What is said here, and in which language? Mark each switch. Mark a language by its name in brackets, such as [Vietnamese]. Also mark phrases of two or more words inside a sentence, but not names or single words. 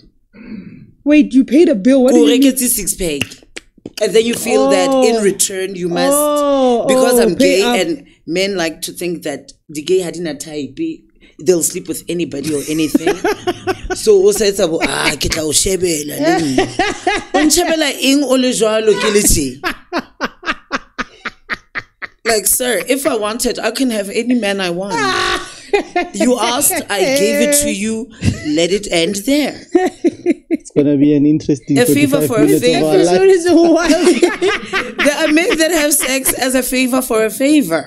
[English] Wait, you paid a bill? What do you mean? 6-pack. And then you feel that in return you must, because I'm gay and men like to think that the gay hadina type, they'll sleep with anybody or anything. So also it's about [Southern Sotho] kita o shebela nini. On shebela ing ole jwalo ke leti. [English] Like, sir, if I wanted, I can have any man I want. You asked, I gave it to you. Let it end there. It's gonna be an interesting. A favor for a favor. There are men that have sex as a favor for a favor.